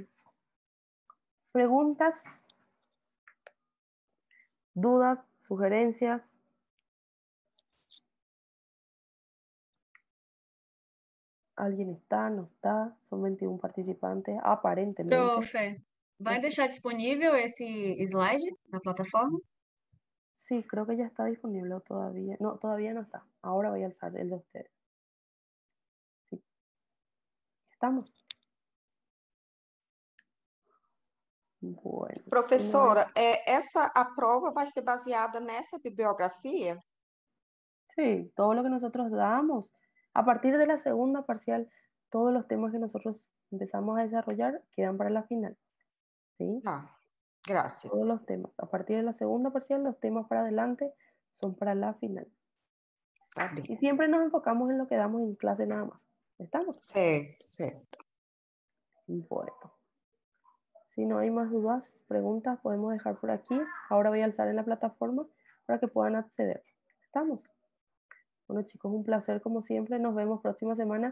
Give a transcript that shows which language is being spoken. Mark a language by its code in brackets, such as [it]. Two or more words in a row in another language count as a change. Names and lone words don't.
[es] Preguntas, dudas, sugerencias. ¿Alguien está? ¿No está? Son 21 participantes, aparentemente. [pt] Profe, vai [es] No sé. [pt] deixar disponível esse slide na plataforma? [es] Sí, creo que ya está disponible o todavía. No, todavía no está. Ahora voy a alzar el de ustedes. Sí. ¿Estamos? Bueno, si no hay. [pt] Professora, a prova vai ser baseada nessa bibliografia? [es] Sí, todo lo que nosotros damos. A partir de la segunda parcial, todos los temas que nosotros empezamos a desarrollar quedan para la final. ¿Sí? [pt] Tá, graças. [es] Todos los temas. A partir de la segunda parcial, los temas para adelante son para la final. [pt] Tá bem. [es] Y siempre nos enfocamos en lo que damos en clase nada más. ¿Estamos? [pt] Certo, certo. [es] Bueno. Si no hay más dudas, preguntas, podemos dejar por aquí. Ahora voy a alzar en la plataforma para que puedan acceder. ¿Estamos? Bueno, chicos, un placer como siempre. Nos vemos próxima semana.